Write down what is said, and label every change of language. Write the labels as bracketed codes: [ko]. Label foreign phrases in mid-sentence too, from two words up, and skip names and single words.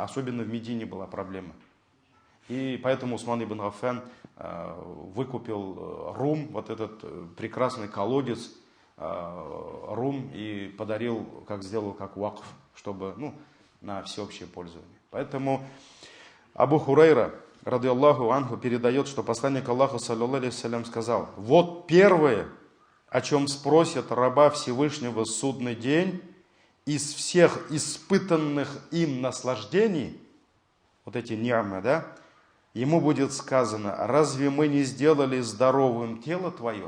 [ru] Особенно в Медине была проблема. И поэтому Осман ибн Гаффан выкупил Рум, вот этот прекрасный колодец Рум, и подарил, сделал как вакф, чтобы на всеобщее пользование. Поэтому Абу Хурайра, [ar] رضي الله عنه, [ru] передает, что посланник Аллаха, [ar] صلى الله عليه وسلم, [ru] сказал: вот первое, о чем спросят раба Всевышнего в судный день, из всех испытанных им наслаждений, вот эти ни'мы, да, ему будет сказано: разве мы не сделали здоровым тело твое?